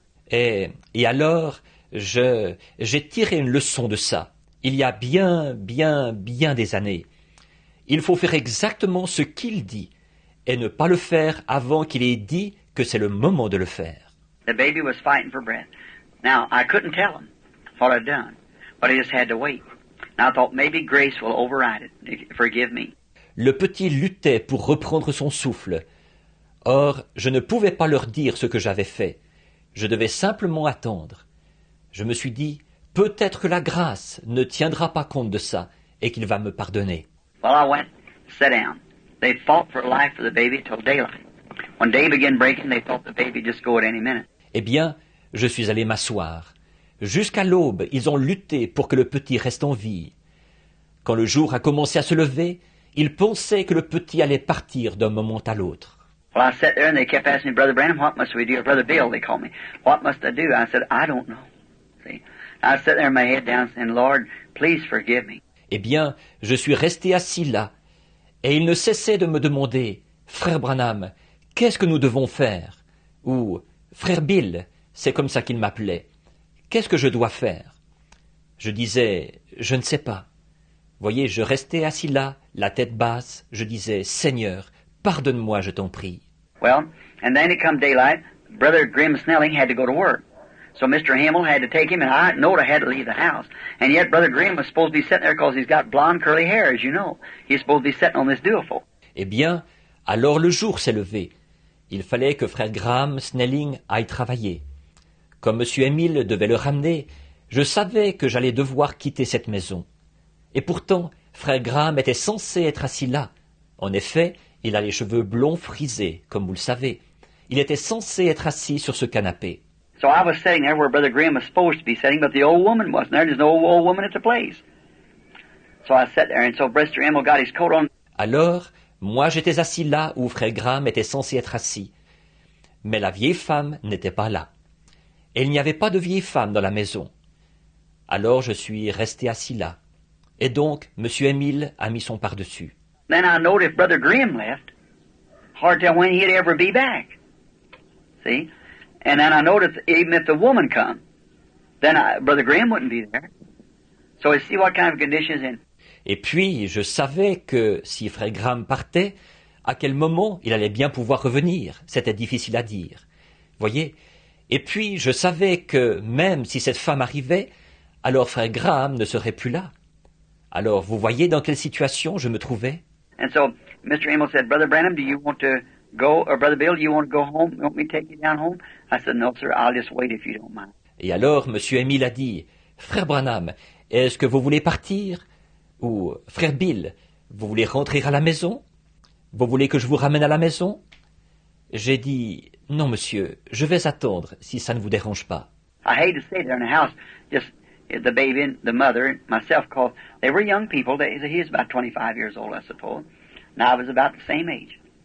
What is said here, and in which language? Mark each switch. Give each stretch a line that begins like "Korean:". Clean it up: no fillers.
French: Et alors, j'ai tiré une leçon de ça. Il y a bien des années. Il faut faire exactement ce qu'il dit, et ne pas le faire avant qu'il ait dit que c'est le moment de le faire.
English: The baby was fighting for breath. Now, I couldn't tell him what I'd done, but I just had to wait. And I thought maybe grace will override it. Forgive me.
French: Le petit luttait pour reprendre son souffle. Or, je ne pouvais pas leur dire ce que j'avais fait. Je devais simplement attendre. Je me suis dit, peut-être que la grâce ne tiendra pas compte de ça et qu'il va me pardonner.
English: Well, I went, sat down. They fought for life for the baby till daylight. When day began breaking, they thought the baby just go at any minute.
French: Eh bien, je suis allé m'asseoir. Jusqu'à l'aube, ils ont lutté pour que le petit reste en vie. Quand le jour a commencé à se lever, ils pensaient que le petit allait partir d'un moment à l'autre.
English: Well, I sat there and they kept asking me, Brother Branham, what must we do? Brother Bill, they called me. What must I do? I said, I don't know. See? I sat there with my head down saying, Lord, please forgive me.
French: Eh bien, je suis resté assis là, et ils ne cessaient de me demander, Frère Branham, qu'est-ce que nous devons faire? Ou, Frère Bill, c'est comme ça qu'ils m'appelaient. Qu'est-ce que je dois faire? Je disais, je ne sais pas. Voyez, je restais assis là, la tête basse, je disais, Seigneur, pardonne-moi, je t'en prie.
English: Well, and then it come daylight, Brother Grim Snelling had to go to work. So Mr. Himmel had to take him, and I knowed I had to leave the house. And yet Brother Grimm was supposed to be sitting there because he's got blonde curly hair, as you know. He's supposed to be sitting on this duophone.
French: Eh bien, alors le jour s'est levé. Il fallait que frère Graham Snelling aille travailler. Comme M. Emile devait le ramener, je savais que j'allais devoir quitter cette maison. Et pourtant, frère Graham était censé être assis là. En effet, il a les cheveux blonds frisés, comme vous le savez. Il était censé être assis sur ce canapé.
English: So I was sitting there where Brother Grimm was supposed to be sitting, but the old woman wasn't there. There's no old woman at the place. So I sat there, and so Brother Emil got his coat on.
French: Alors, moi j'étais assis là où frère Graham était censé être assis. Mais la vieille femme n'était pas là. Et il n'y avait pas de vieille femme dans la maison. Alors je suis resté assis là. Et donc, M. Emile a mis son par-dessus.
English: Then I knowed if Brother Grimm left, hard to tell when he'd ever be back. See? And then I noticed even if the woman come, then Brother Grimm wouldn't be there. So you see what kind of condition he's in.
French: Et puis, je savais que si frère Graham partait, à quel moment il allait bien pouvoir revenir. C'était difficile à dire. Voyez? Et puis, je savais que même si cette femme arrivait, alors frère Graham ne serait plus là. Alors, vous voyez dans quelle situation je me trouvais?
English: And so Mr. Emil said, Brother Branham, do you want to go, or Brother Bill, do you want to go home? You want me to take you down home? I said, no, sir, I'll just wait if you don't mind.
French: Et alors, M. Emile a dit, Frère Branham, est-ce que vous voulez partir? Ou, Frère Bill, vous voulez rentrer à la maison? Vous voulez que je vous ramène à la maison? J'ai dit, non, monsieur, je vais attendre, si ça ne vous dérange pas.
English: I hate to stay there in the house, just the baby and the mother and myself, because they were young people. He was about 25 years old, I suppose. And I was about the same age.